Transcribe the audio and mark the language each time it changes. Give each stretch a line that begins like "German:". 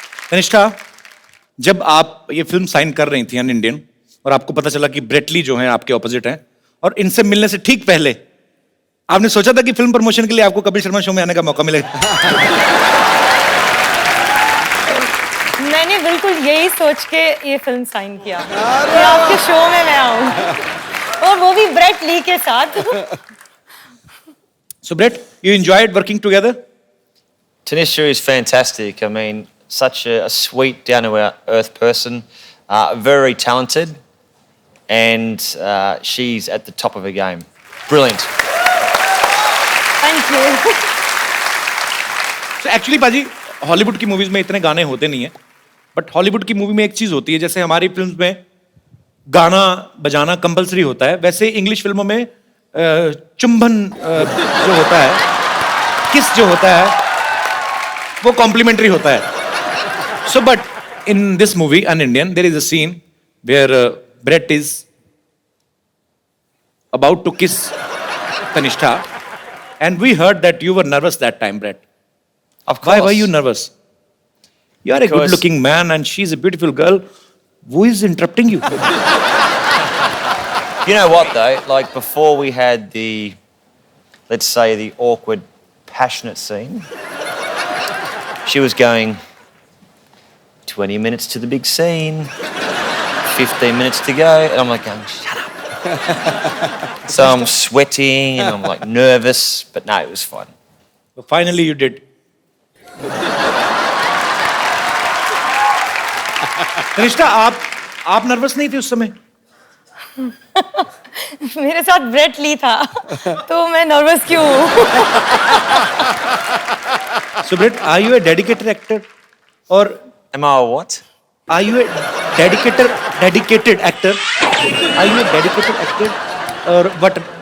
Hindi: तनिष्ठा, जब आप ये फिल्म साइन कर रही थी अन इंडियन और आपको पता चला कि ब्रेट ली जो है आपके ऑपोजिट हैं और इनसे मिलने से ठीक पहले आपने सोचा था कि फिल्म प्रमोशन के लिए आपको कपिल शर्मा शो में आने का मौका मिलेगा? मैंने बिल्कुल यही सोच के ये फिल्म साइन किया कि आपके शो में मैं आऊं और वो भी ब्रेट ली के साथ.
English: So Brett, you enjoyed working together? Tanisha is fantastic. I mean, such a sweet, down-to-earth person, very talented, and she's at the top of her game. Brilliant. Thank you.
Hindi: So actually पाजी, Hollywood की movies में इतने गाने होते नहीं है, but Hollywood की movie में एक चीज होती है, जैसे हमारी फिल्म्स में गाना बजाना कंपलसरी होता है, वैसे इंग्लिश फिल्मों में चुंबन जो होता है, किस जो होता है, वो कॉम्प्लीमेंट्री होता है.
English: So but in this movie, An Indian, there is a scene where Brett is about to kiss Tanishtha, and we heard that you were nervous that time, Brett. Of course. Why were you nervous? You are a Because- good-looking man, and she's a beautiful girl. Who is interrupting you? You know what, though? Like, before we had the, let's say, the awkward, passionate scene, she was going, 20 minutes to the big scene, 15 minutes to go, and I'm like, shut up. So I'm sweating, and I'm like nervous, but no, it was fun. So finally, you did.
Hindi: Tanishtha, आप nervous नहीं थे उस समय? मेरे साथ Brett Lee था तो मैं नर्वस क्यों हूँ?
English: So Brett, are you a dedicated actor, or Am I a what? are you a dedicated actor? Are you a dedicated actor, or what?